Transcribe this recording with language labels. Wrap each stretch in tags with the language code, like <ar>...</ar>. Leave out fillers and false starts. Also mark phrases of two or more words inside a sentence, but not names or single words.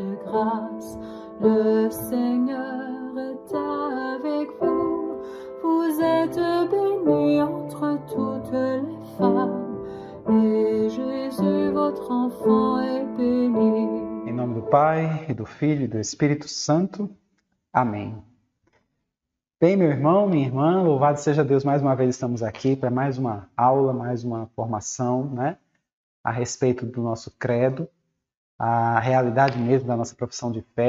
<fr>grâce. Le Seigneur est avec vous. Vous êtes bénie entre toutes les femmes, et Jésus, votre enfant, est béni.</fr> <pt>Em nome do Pai, e do Filho e do Espírito Santo. Amém. Bem, meu irmão, minha irmã, louvado seja Deus, mais uma vez estamos aqui para mais uma aula, mais uma formação, né, a respeito do nosso credo, a realidade mesmo da nossa profissão de fé.</pt>